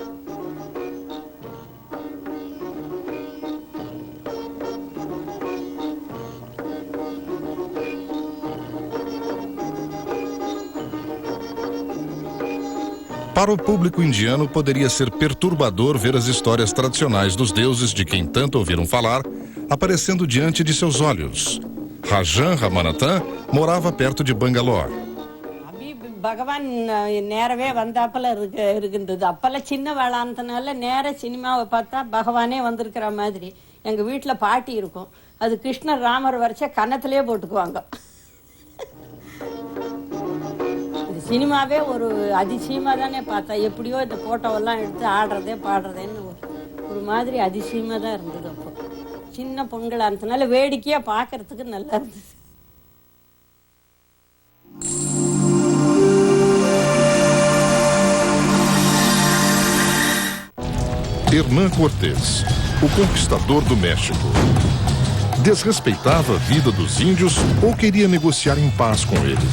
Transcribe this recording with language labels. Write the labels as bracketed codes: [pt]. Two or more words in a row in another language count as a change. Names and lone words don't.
[pt] Para o público indiano, poderia ser perturbador ver as histórias tradicionais dos deuses de quem tanto ouviram falar aparecendo diante de seus olhos. Rajan Ramanathan morava perto de Bangalore. [ta] பகவான் நேரவே வந்தாப்பல இருக்கின்றது. அப்பெல்லாம் சின்ன வேளாண்தனால நேர சினிமாவை பார்த்தா பகவானே வந்திருக்கிற மாதிரி. எங்கள் வீட்டில் பாட்டி இருக்கும், அது கிருஷ்ணர் ராமர் வரைச்சா கன்னத்திலே போட்டுக்குவாங்க. சினிமாவே ஒரு அதிசயமாக தானே பார்த்தா, எப்படியோ இந்த ஃபோட்டோவெல்லாம் எடுத்து ஆடுறதே பாடுறதேன்னு ஒரு மாதிரி அதிசயமாக தான் இருந்தது. அப்போ சின்ன பொண்களாக இருந்ததுனால வேடிக்கையாக பார்க்கறதுக்கு நல்லா இருந்தது. [pt] Hernán Cortés, o conquistador do México. Desrespeitava a vida dos índios ou queria negociar em paz com eles?